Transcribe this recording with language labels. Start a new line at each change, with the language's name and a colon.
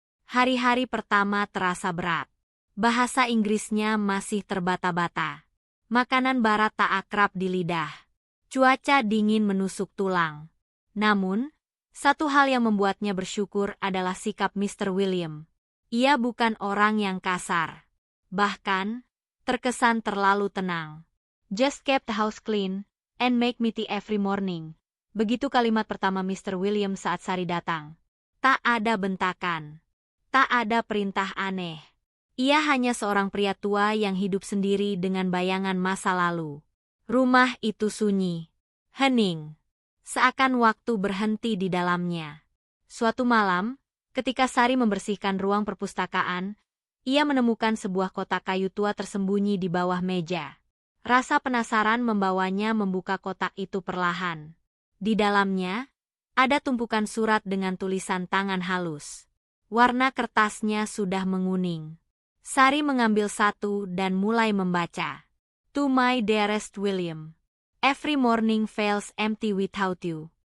Indonesian: Hari-hari pertama terasa berat. Bahasa Inggrisnya masih terbata-bata. Makanan barat tak akrab di lidah. Cuaca dingin menusuk tulang. Namun, satu hal yang membuatnya bersyukur adalah sikap Mr. William. Ia bukan orang yang kasar. Bahkan, terkesan terlalu tenang.
English: "Just keep the house clean, and make me tea every morning."
Indonesian: Begitu kalimat pertama Mr. William saat Sari datang. Tak ada bentakan. Tak ada perintah aneh. Ia hanya seorang pria tua yang hidup sendiri dengan bayangan masa lalu. Rumah itu sunyi, hening. Seakan waktu berhenti di dalamnya. Suatu malam, ketika Sari membersihkan ruang perpustakaan, ia menemukan sebuah kotak kayu tua tersembunyi di bawah meja. Rasa penasaran membawanya membuka kotak itu perlahan. Di dalamnya, ada tumpukan surat dengan tulisan tangan halus. Warna kertasnya sudah menguning. Sari mengambil satu dan mulai membaca.
English: "To my dearest William. Every morning feels empty without you.